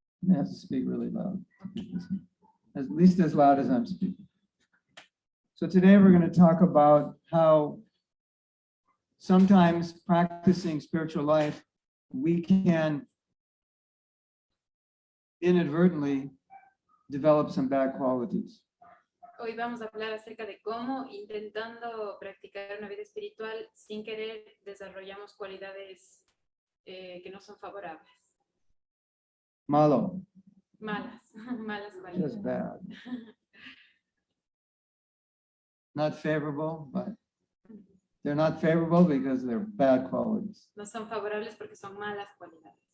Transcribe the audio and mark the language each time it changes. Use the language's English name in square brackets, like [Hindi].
[English] I have to speak really loud, at least as loud as I'm speaking. So today we're going to talk about how sometimes practicing spiritual life, we can inadvertently develop some bad qualities. [Spanish] Hoy vamos a hablar acerca de cómo, intentando practicar una vida espiritual, sin querer desarrollamos cualidades que no son favorables. Malo. Malas cualidades. [English] Just bad. Not favorable, but they're not favorable because they're bad qualities. [Spanish] No son favorables porque son malas cualidades.